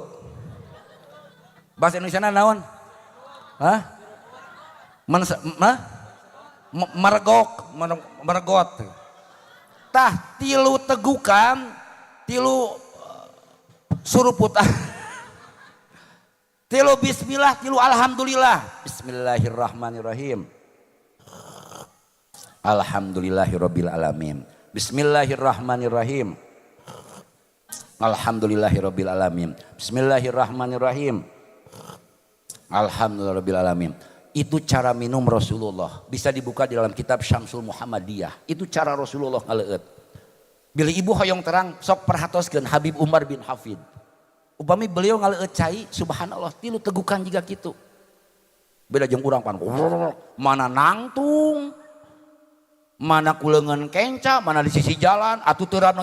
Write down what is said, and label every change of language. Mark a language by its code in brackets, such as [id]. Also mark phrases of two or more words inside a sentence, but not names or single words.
[su] Bahasa Indonesia naon? Hah? Meregot. Tah tilu tegukan, tilu suruputan. Tilu bismillah, tilu alhamdulillah. [ar] بسم الله الرحمن الرحيم. الحمد لله رب العالمين. بسم الله الرحمن الرحيم. الحمد لله رب العالمين. بسم الله الرحمن الرحيم. الحمد لله رب العالمين. [id] Itu cara minum Rasulullah. Bisa dibuka di dalam kitab Syamsul Muhammadiyah. [su] Itu cara Rasulullah ngaleut. Bila ibu hoyong terang sok perhatoskeun Habib Umar bin Hafid. Upami beliau ngaleut cai subhanallah tilu tegukan juga kitu. Beda jeung urang pan. Mana nangtung. Mana kuleungeun kenca, mana di sisi jalan atuh teu rano.